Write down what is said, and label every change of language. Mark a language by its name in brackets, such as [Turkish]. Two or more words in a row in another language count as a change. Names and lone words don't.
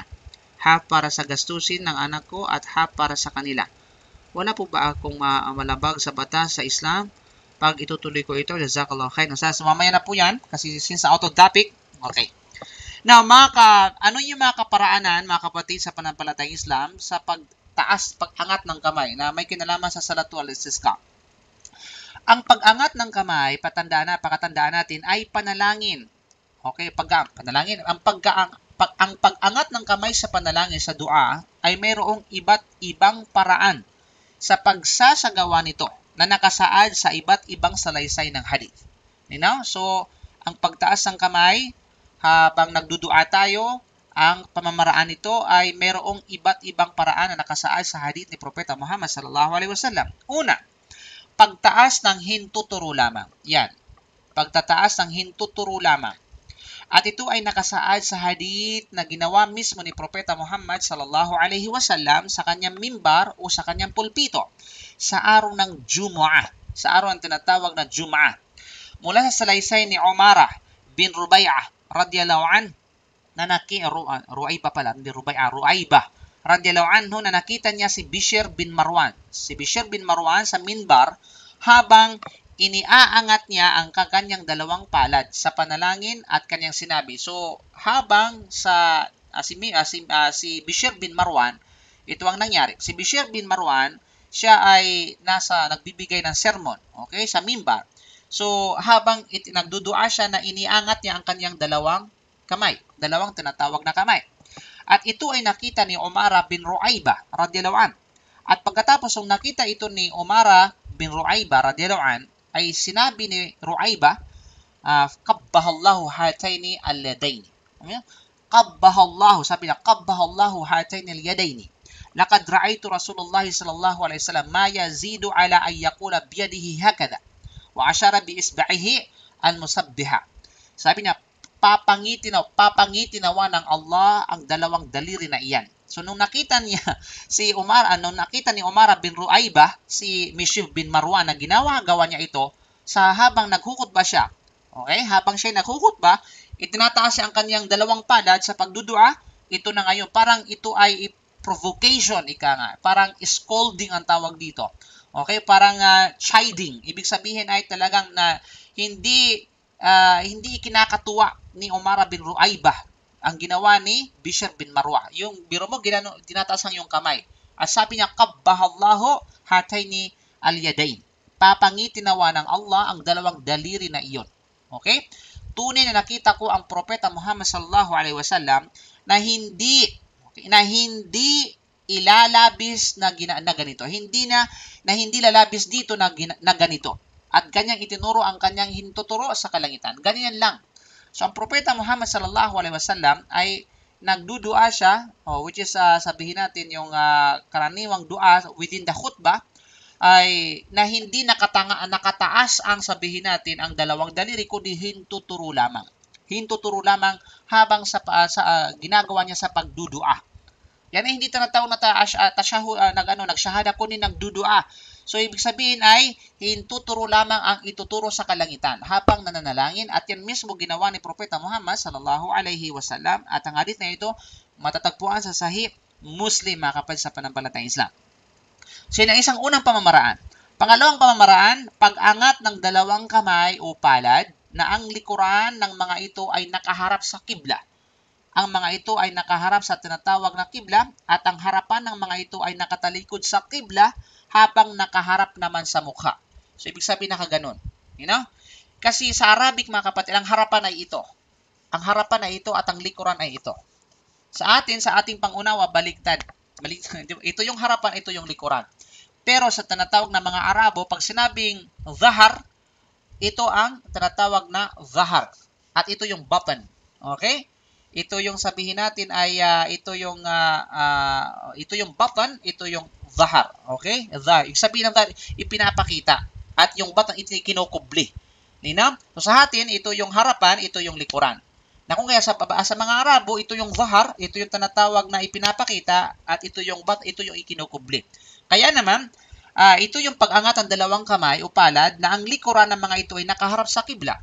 [Filipino] Half para sa gastusin ng anak ko at half para sa kanila. Wala po ba akong malabag sa batas sa Islam pag itutuloy ko ito? [Arabic] جزاك الله خير. [Filipino] Mamaya na po yan kasi since [English] out of topic. [Filipino] Okay. Now, ano yung mga kaparaanan, mga kapatid, sa pananampalatayang Islam sa pag-angat ng kamay na may kinalaman sa [Arabic] صلاة الاستسقاء? [Filipino] Ang pag-angat ng kamay, pakatandaan natin, ay panalangin. Okay, panalangin. Ang pag-angat ng kamay sa panalangin sa dua ay mayroong iba't ibang paraan sa pagsasagawa nito na nakasaad sa iba't ibang salaysay ng hadith. [English] You know? [Filipino] So, ang pagtaas ng kamay habang nagdudua tayo, ang pamamaraan nito ay mayroong iba't ibang paraan na nakasaad sa hadith ni Propeta Muhammad [Arabic] صلى الله عليه وسلم. [Filipino] Una, pagtaas ng hintuturo lamang. Yan. Pagtataas ng hintuturo lamang. At ito ay nakasaad sa hadith na ginawa mismo ni Propeta Muhammad [Arabic] صلى الله عليه وسلم [Filipino] sa kanyang mimbar o sa kanyang pulpito sa araw ng Jumu'ah, sa araw ang tinatawag na Jumu'ah. Mula sa salaysay ni Umara bin Rubay'ah [Arabic] رضي الله عنه [Filipino] Ru'ayba [Arabic] رضي الله عنه [Filipino] na nakita niya si Bishr bin Marwan. Si Bishr bin Marwan sa minbar habang iniaangat niya ang kanyang dalawang palad sa panalangin at kanyang sinabi. So, habang si Bishr bin Marwan, ito ang nangyari. Si Bishr bin Marwan, siya ay nagbibigay ng sermon, okay, sa mimbar. So, habang nagdudua siya na iniangat niya ang kanyang dalawang kamay, dalawang tinatawag na kamay. At ito ay nakita ni Umara bin Ru'ayba [Arabic] رضي الله عن. [Filipino] At pagkatapos ng nakita ito ni Umara bin Ru'ayba [Arabic] رضي الله عن, [Filipino] ay sinabi ni Ru'ayba, [Arabic] قبح الله هاتين اليدين. [Filipino] Qabbahallahu, sabi niya, [Arabic] قبح الله هاتين اليدين. لقد رأيت رسول الله صلى الله عليه وسلم ما يزيد على أن يقول بيده هكذا وأشار بإصبعه المسبحة. [Filipino] Sabi niya, papangitinawa ng Allah ang dalawang daliri na iyan. So nung nakita ni Umar bin Ru'ayba si Bishr bin Marwan na gawa niya ito sa habang naghukutba siya. Okay? Habang siya naghukutba, itinataas siya ang kanyang dalawang palad sa pagdudua. Ito na ngayon, parang ito ay provocation, parang scolding ang tawag dito. Okay? Parang chiding. Ibig sabihin ay talagang na hindi kinakatuwa ni Umar bin Ru'ayba ang ginawa ni Bishr bin Marwa. Yung biro mo, tinataas ang yung kamay. At sabi niya, [Arabic] قبح الله هاتين اليدين. [Filipino] Papangitinawa ng Allah ang dalawang daliri na iyon. Okay? Tunay na nakita ko ang Propeta Muhammad [Arabic] صلى الله عليه وسلم [Filipino] na hindi ilalabis na ganito. Hindi lalabis dito na ganito. At ganyang itinuro ang kanyang hintuturo sa kalangitan. Ganyan lang. So, ang Propeta Muhammad [Arabic] صلى الله عليه وسلم [Filipino] ay nagdudua siya, [English] which is [Filipino] sabihin natin yung karaniwang dua [English] within the khutbah, [Filipino] ay na hindi nakataas ang sabihin natin ang dalawang daliri, kundi hintuturo lamang. Hintuturo lamang habang sa ginagawa niya sa pagdudua. Yan ay hindi tinatawag na nagshahada kundi nagdudua. So, ibig sabihin ay hintuturo lamang ang ituturo sa kalangitan habang nananalangin at yan mismo ginawa ni Propeta Muhammad [Arabic] صلى الله عليه وسلم [Filipino] at ang hadith na ito matatagpuan sa Sahih Muslim, mga kapatid sa pananampalatayang Islam. So, yun ang isang unang pamamaraan. Pangalawang pamamaraan, pag-angat ng dalawang kamay o palad na ang likuran ng mga ito ay nakaharap sa kibla. Ang mga ito ay nakaharap sa tinatawag na kibla at ang harapan ng mga ito ay nakatalikod sa kibla habang nakaharap naman sa mukha. So, ibig sabihin nakaganon. [English] You know? [Filipino] Kasi sa Arabic, mga kapatid, ang harapan ay ito. Ang harapan ay ito at ang likuran ay ito. Sa ating pangunawa, baliktad. Ito yung harapan, ito yung likuran. Pero sa tinatawag na mga Arabo, pag sinabing zahar, ito ang tinatawag na zahar. At ito yung batan. Okay? ito yung sabihin natin ay ito yung batan, ito yung zahar. Okay? Zahar. Yung sabihin ng zahar, ipinapakita. At yung batan, ito yung kinukubli. Linaw? So sa atin, ito yung harapan, ito yung likuran. Na kung kaya sa mga Arabo, ito yung zahar, ito yung tinatawag na ipinapakita, at ito yung ito yung ikinukubli. Kaya naman, ito yung pag-angat ng dalawang kamay o palad na ang likuran ng mga ito ay nakaharap sa kibla.